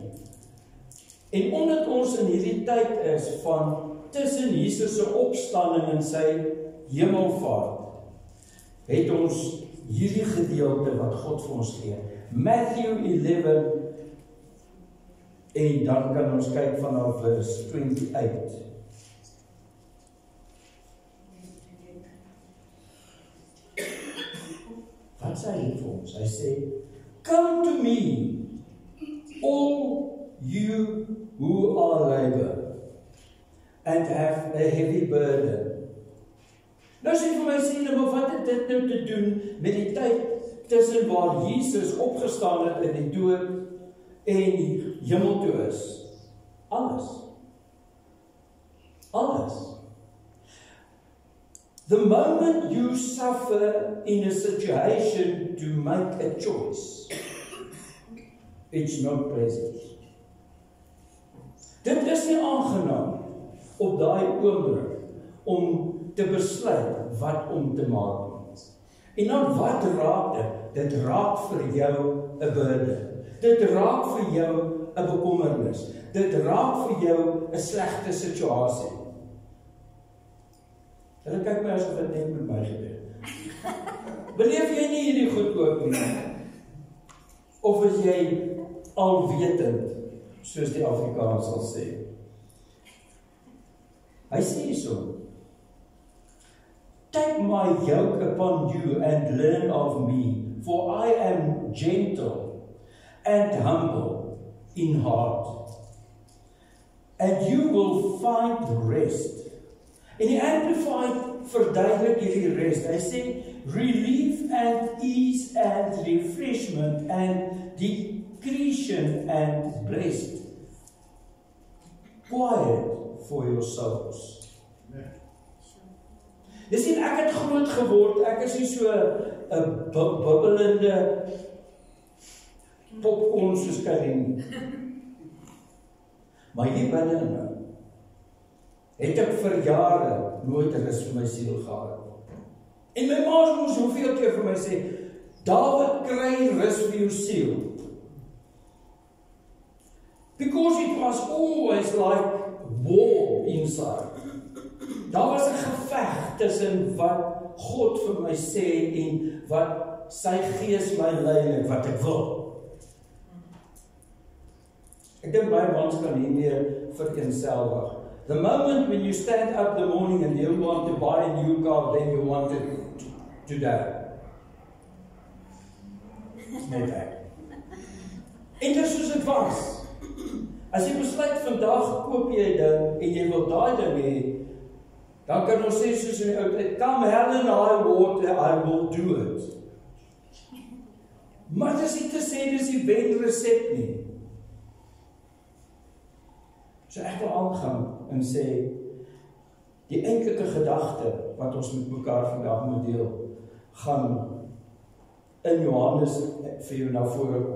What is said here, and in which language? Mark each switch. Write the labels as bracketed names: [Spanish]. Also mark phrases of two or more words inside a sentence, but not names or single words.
[Afrikaans] En omdat ons in hierdie tyd is van tussen Jesus se opstanding en sy hemelvaart, het ons hierdie gedeelte wat God vir ons gee. Matthew 11, en dan kan ons kyk vanaf vers 28. Wat sê hy vir ons? Hy sê, [English] come to me, all you who are labor and have a heavy burden. [Afrikaans] Nou sê vir my sê, maar wat het dit nou te doen met die tyd tussen waar Jesus opgestaan het in die dood en die hemel toe is? Alles. [English] The moment you suffer in a situation to make a choice, it's not pleasant. [Afrikaans] Dit is nie aangenaam op daai oomblik om te besluit wat om te maak. En dan wat raak dit? Dit raak vir jou 'n burden. Dit raak vir jou 'n bekommernis. Dit raak vir jou 'n slegte situasie. Hulle kyk my asof dit net met my gebeur. Beleef jy nie hierdie goed ook nie? Of is jy alwetend, soos die Afrikaans sal sê? Hy sê hierso, [English] take my yoke upon you and learn of me, for I am gentle and humble in heart, and you will find rest. [Afrikaans] En die Amplified verduidelik hierdie rest. Hy sê, [English] relief and ease and refreshment and discretion and blessed. Quiet for your souls. [Afrikaans] Jy sien, ek het groot geword, ek is nie so 'n bubbelende popcorn soos Karin. Maar hier binne het ek vir jare nooit rus vir my siel gehad. En my ma moes hoeveel keer vir my sê, Dawid, kry rus vir jou siel. [English] Because it was always like war inside. [Afrikaans] Daar was 'n geveg tussen wat God vir my sê en wat sy gees my lei en wat ek wil. Ek dink baie mans kan hiermee vereenselwig. [English] The moment when you stand up in the morning and you want to buy a new car, then you want it today. [Afrikaans] Net ek. En dis soos dit was. As jy besluit vandag koop jy 'n ding en jy wil daai ding hê, dan kan ons sê soos in die ou tyd, [English] come hell and high water, I will do it. [Afrikaans] Maar dis nie te sê dis die wenresep nie. So ek wil aangaan en sê, die enkele gedagte wat ons met mekaar vandag moet deel, gaan in Johannes vir jou na vore kom.